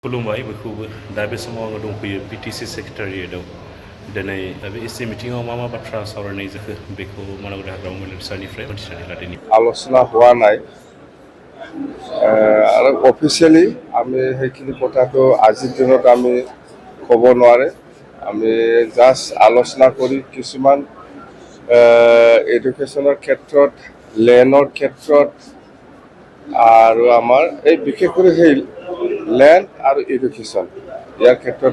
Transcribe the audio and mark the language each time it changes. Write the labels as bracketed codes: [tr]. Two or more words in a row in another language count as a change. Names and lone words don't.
[brx] खुलुमबाय बयखौबो दा बे समाव आङो दंफैयो पिटिसि सेक्रेटारियेटआव दिनै बे एसि मिटिङाव मा बाथ्रा सावरायनाय जाखो बेखौ मानगोनां हाग्रामा सारनिफ्राय मिथिनानै लादिनि [as] আলোচনা হোৱা নাই আৰু অফিচিয়েলি আমি সেইখিনি কথাটো আজিৰ দিনত আমি ক'ব নোৱাৰে আমি জাষ্ট আলোচনা কৰি কিছুমান এডুকেশ্যনৰ ক্ষেত্ৰত লেণ্ডৰ ক্ষেত্ৰত আৰু আমাৰ এই বিশেষ কৰি সেই লেণ্ড আৰু এডুকেশ্যন ইয়াৰ ক্ষেত্ৰত